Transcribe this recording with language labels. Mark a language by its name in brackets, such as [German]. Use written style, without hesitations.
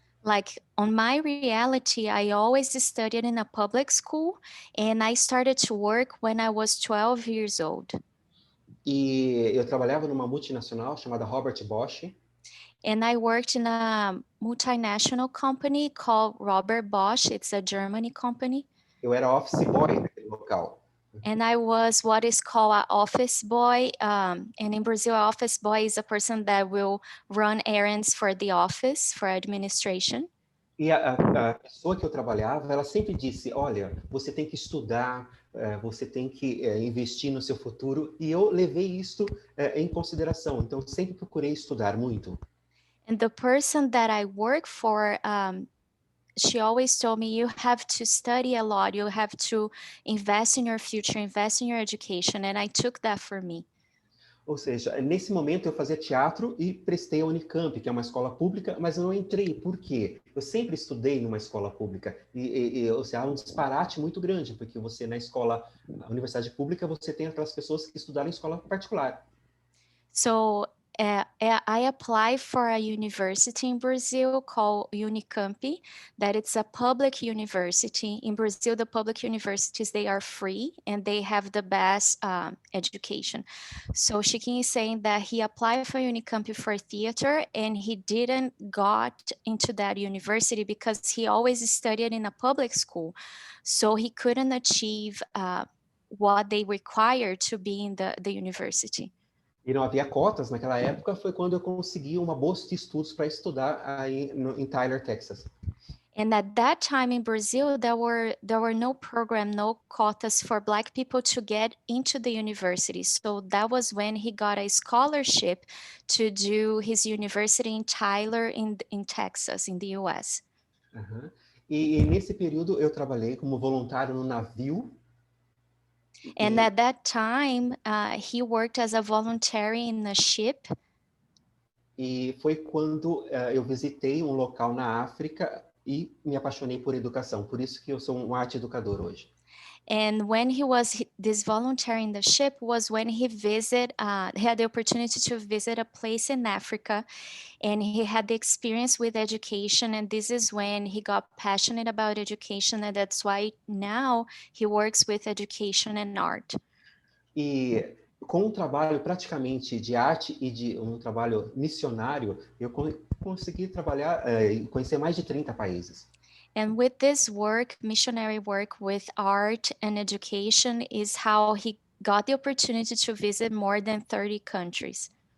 [English] Like on my reality, I always studied in a public school and I started to work when I was 12 years old. [Portuguese] E eu trabalhava numa multinacional chamada Robert Bosch. [English] And I worked in a multinational company called Robert Bosch. It's a Germany company. [Portuguese] Eu era office boy naquele local. [English] And I was what is called an office boy. And in Brazil, an office boy is a person that will run errands for the office, for administration. [Portuguese] E a pessoa que eu trabalhava, ela sempre disse, olha, você tem que estudar, você tem que investir no seu futuro. E eu levei isso em consideração. Então, sempre procurei estudar muito. [English] And the person that I work for, she always told me, you have to study a lot. You have to invest in your future, invest in your education. And I took that for me. [Portuguese] Ou seja, nesse momento eu fazia teatro e prestei a Unicamp, que é uma escola pública, mas eu não entrei. Por quê? Eu sempre estudei numa escola pública. Ou seja, há um disparate muito grande, porque você na universidade pública, você tem aquelas pessoas que estudaram em escola particular. [English] So I applied for a university in Brazil called Unicamp, that it's a public university. In Brazil, the public universities, they are free and they have the best education. So Chiquinho is saying that he applied for Unicamp for theater and he didn't got into that university because he always studied in a public school. So he couldn't achieve what they require to be in the university. [Portuguese] E não havia cotas naquela época, foi quando eu consegui uma bolsa de estudos para estudar aí em Tyler, Texas. [English] And at that time in Brazil, there were no program, no quotas for Black people to get into the university. So that was when he got a scholarship to do his university in Tyler in Texas, in the US. Uhum. [Portuguese] E nesse período eu trabalhei como voluntário no navio. [English] And at that time, he worked as a voluntary in a ship. [Portuguese] E foi quando eu visitei um local na África e me apaixonei por educação. Por isso que eu sou um arte educador hoje. [English] And when he was this voluntary in the ship was when he had the opportunity to visit a place in Africa, and he had the experience with education. And this is when he got passionate about education, and that's why now he works with education and art. [Portuguese] E com um trabalho praticamente de arte e de um trabalho missionário, eu consegui trabalhar e conhecer mais de 30 países. [English] And with this work, missionary work with art and education, is how he got the opportunity to visit more than 30 countries.